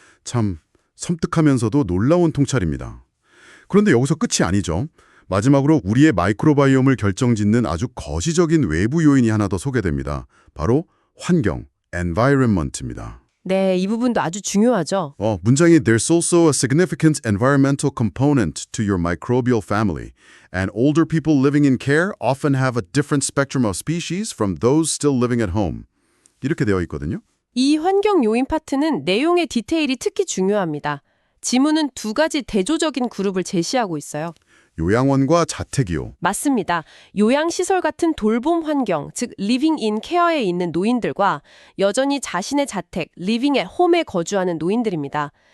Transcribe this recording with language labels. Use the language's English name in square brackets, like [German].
[Korean] 참 섬뜩하면서도 놀라운 통찰입니다. 그런데 여기서 끝이 아니죠. 마지막으로 우리의 마이크로바이옴을 결정짓는 아주 거시적인 외부 요인이 하나 더 소개됩니다. 바로 환경, environment입니다. 네, 이 부분도 아주 중요하죠. 문장이 [English] There's also a significant environmental component to your microbial family, and older people living in care often have a different spectrum of species from those still living at home. [Korean] 이렇게 되어 있거든요. 이 환경 요인 파트는 내용의 디테일이 특히 중요합니다. 지문은 두 가지 대조적인 그룹을 제시하고 있어요. 요양원과 자택이요. 맞습니다. 요양시설 같은 돌봄 환경, 즉 living in care에 있는 노인들과 여전히 자신의 자택, living at home에 거주하는 노인들입니다.